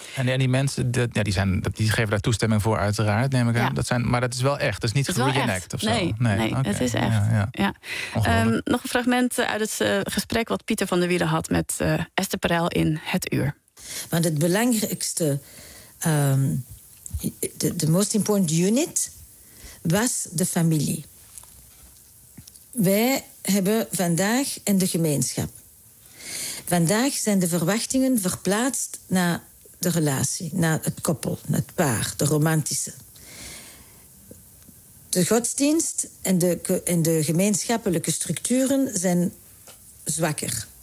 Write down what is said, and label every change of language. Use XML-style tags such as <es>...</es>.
<nl>En die mensen, die geven daar toestemming voor uiteraard, neem ik aan. Ja. Maar dat is wel echt. Dat is niet gereenact of zo. Nee, het is echt. Ja, ja. Ja. Nog een fragment uit het gesprek wat Pieter van der Wielen had... met Esther Perel in Het Uur. Want het belangrijkste</nl> <en>the most important unit was</en> <nl>de familie. Wij hebben vandaag en de gemeenschap. Vandaag zijn de verwachtingen verplaatst naar de relatie, naar het koppel, het paar, de romantische. De godsdienst en de gemeenschappelijke structuren zijn zwakker.</nl>